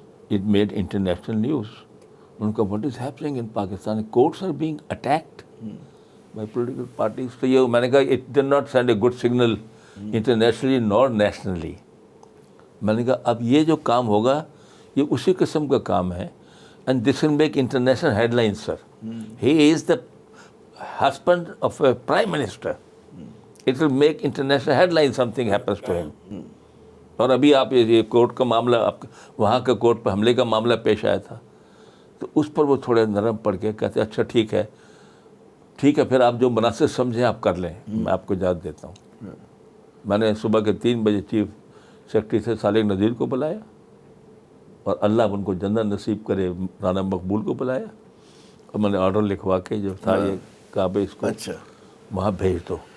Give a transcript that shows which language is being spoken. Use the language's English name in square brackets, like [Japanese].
[English] It made international news. [Urdu] ان کا [English] What is happening in Pakistan, courts are being attacked by political parties. [Urdu] تو یہ میں نے کہا [English] It done not send a good signal internationally nor nationally. [Urdu] میں نے کہا اب یہ جو کام ہوگا یہ اسی قسم کا کام ہے, [English] And this will make international headline. Sir he is the husband of a prime minister. It will make international headlines something happens to him. [Urdu] اور ابھی آپ یہ کورٹ کا معاملہ, وہاں کے کورٹ پہ حملے کا معاملہ پیش آیا تھا, تو اس پر وہ تھوڑے نرم پڑ کے کہتے ہیں اچھا ٹھیک ہے پھر آپ جو مناسب سمجھیں آپ کر لیں, میں آپ کو اجازت دیتا ہوں. میں نے صبح کے 3 بجے چیف سیکرٹری سے صالح نذیر کو بلایا, اور اللہ ان کو جنت نصیب کرے رانا مقبول کو بلایا, اور میں نے آرڈر لکھوا کے جو تھا یہ کہا بھائی اس کو وہاں بھیج دو.